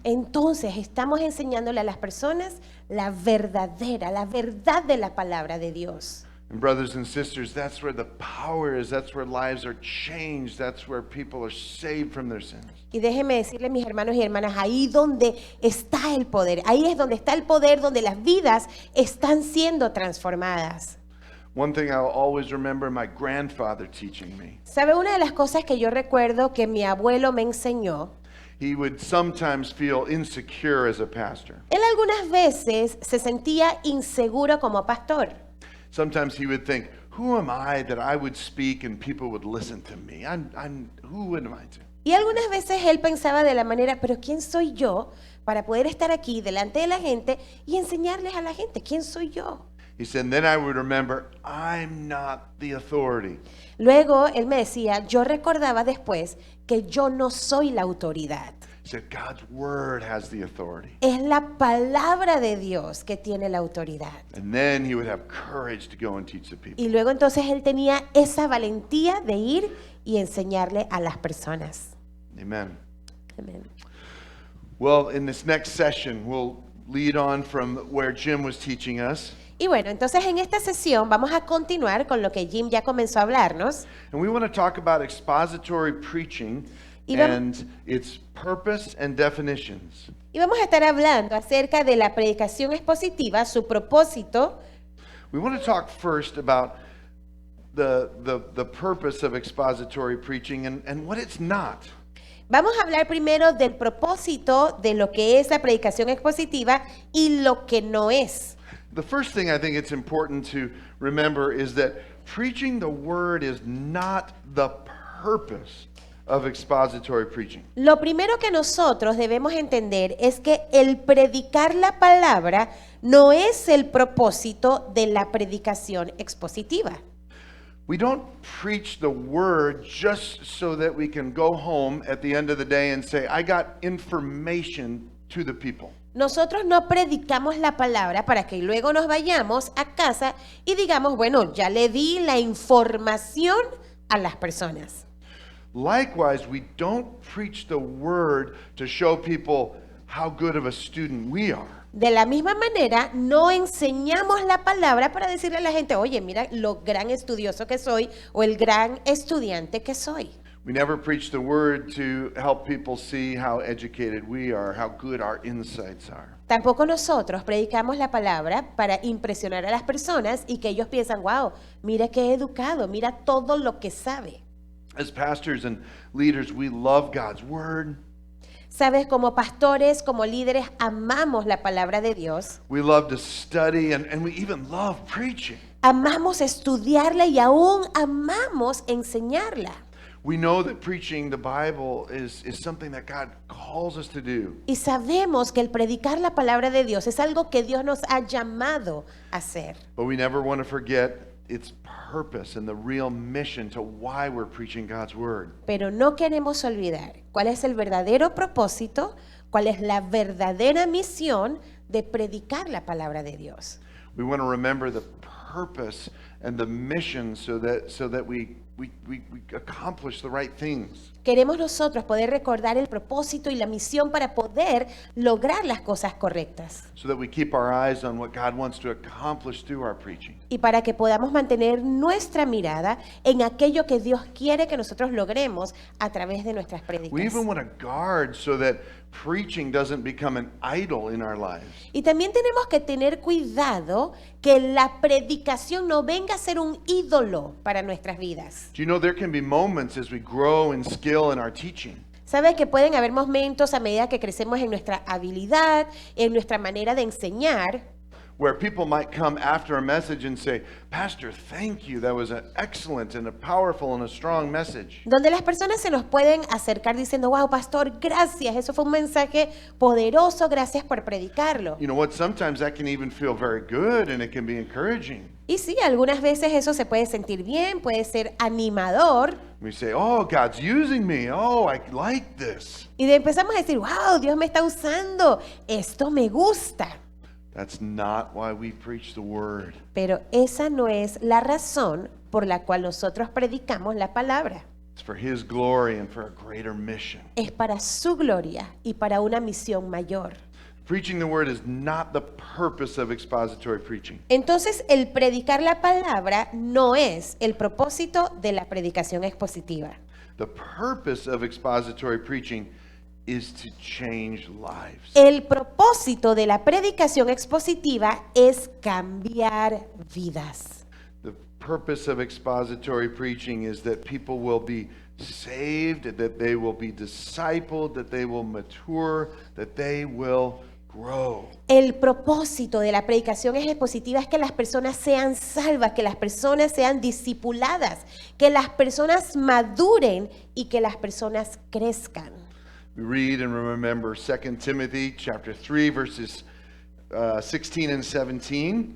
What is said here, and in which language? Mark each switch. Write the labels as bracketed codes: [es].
[es] entonces estamos enseñándole a las personas la verdad de la palabra de Dios. [en] And brothers and sisters, that's where the power is. That's where lives are changed. That's where people are saved from their sins. [es] Y déjenme decirles, mis hermanos y hermanas, ahí donde está el poder, ahí es donde está el poder, donde las vidas están siendo transformadas. [en] One thing I'll always remember my grandfather teaching me. [es] ¿Sabe? Una de las cosas que yo recuerdo que mi abuelo me enseñó, [en] He would sometimes feel insecure as a pastor. [es] él algunas veces se sentía inseguro como pastor. [en] Sometimes he would think, who am I that I would speak and people would listen to me? Who am I to? [es] Y algunas veces él pensaba de la manera, pero ¿quién soy yo para poder estar aquí delante de la gente y enseñarles a la gente? ¿Quién soy yo? [en] He said, then I would remember, I'm not the authority. [es] Luego él me decía, yo recordaba después que yo no soy la autoridad. [en] He said, God's word has the authority. [es] Es la palabra de Dios que tiene la autoridad. [en] And then he would have courage to go and teach the people. [es] Y luego entonces él tenía esa valentía de ir y enseñarle a las personas. [en] Amen. [es] Amén. [en] Well, in this next session, we'll lead on from where Jim was teaching us. [es] Y bueno, entonces en esta sesión vamos a continuar con lo que Jim ya comenzó a hablarnos. [en] And we want to talk about expository preaching [es] Y vam- [en] and its purpose and definitions. [es] Y vamos a estar hablando acerca de la predicación expositiva, su propósito. [en] We want to talk first about the purpose of expository preaching and what it's not. [es] Vamos a hablar primero del propósito de lo que es la predicación expositiva y lo que no es. [en] The first thing I think it's important to remember is that preaching the word is not the purpose of expository preaching. [es] Lo primero que nosotros debemos entender es que el predicar la palabra no es el propósito de la predicación expositiva. [en] We don't preach the word just so that we can go home at the end of the day and say, I got information to the people. [es] Nosotros no predicamos la palabra para que luego nos vayamos a casa y digamos, bueno, ya le di la información a las personas. [en] Likewise, we don't preach the word to show people how good of a student we are. [es] De la misma manera, no enseñamos la palabra para decirle a la gente, oye, mira lo gran estudioso que soy o el gran estudiante que soy. [en] We never preach the word to help people see how educated we are, how good our insights are. [es] Tampoco nosotros predicamos la palabra para impresionar a las personas y que ellos piensan, wow, mira qué educado, mira todo lo que sabe. [en] As pastors and leaders, we love God's word. [es] Sabes, como pastores, como líderes, amamos la palabra de Dios. [en] We love to study and we even love preaching. [es] Amamos estudiarla y aún amamos enseñarla. [en] We know that preaching the Bible is something that God calls us to do. [es] Y sabemos que el predicar la palabra de Dios es algo que Dios nos ha llamado a hacer. [en] But we never want to forget its purpose and the real mission to why we're preaching God's word. [es] Pero no queremos olvidar cuál es el verdadero propósito, cuál es la verdadera misión de predicar la palabra de Dios. [en] We want to remember the purpose and the mission so that we accomplish the right things. [es] Queremos nosotros poder recordar el propósito y la misión para poder lograr las cosas correctas. [en] So that we keep our eyes on what God wants to accomplish through our preaching. [es] Y para que podamos mantener nuestra mirada en aquello que Dios quiere que nosotros logremos a través de nuestras [en] We [es] prédicas. [en] even want to guard so that preaching doesn't become an idol in our lives. [es] Y también tenemos que tener cuidado que la predicación no venga a ser un ídolo para nuestras vidas. [en] Do you know there can be moments as we grow in skill in our teaching [es] Sabes que pueden haber momentos a medida que crecemos en nuestra habilidad, en nuestra manera de enseñar, [en] where people might come after a message and say, Pastor, thank you. That was an excellent and a powerful and a strong message. [es] donde las personas se nos pueden acercar diciendo, wow, pastor, gracias, eso fue un mensaje poderoso, gracias por predicarlo. [en] You know what? Sometimes that can even feel very good and it can be encouraging. [es] Y sí, algunas veces eso se puede sentir bien, puede ser animador, [en] We say, oh, God's using me. Oh, I like this. [es] y empezamos a decir, wow, Dios me está usando, esto me gusta. [en] That's not why we preach the word. [es] Pero esa no es la razón por la cual nosotros predicamos la palabra. [en] It's for His glory and for a greater mission. [es] Es para su gloria y para una misión mayor. [en] Preaching the word is not the purpose of expository preaching. [es] Entonces, el predicar la palabra no es el propósito de la predicación expositiva. [en] The purpose of expository preaching is to change lives. [es] El propósito de la predicación expositiva es cambiar vidas. [en] The purpose of expository preaching is that people will be saved, that they will be discipled, that they will mature, that they will grow. [es] El propósito de la predicación expositiva es que las personas sean salvas, que las personas sean discipuladas, que las personas maduren y que las personas crezcan. [en] We read and remember 2 Timothy chapter 3 verses 16 and 17.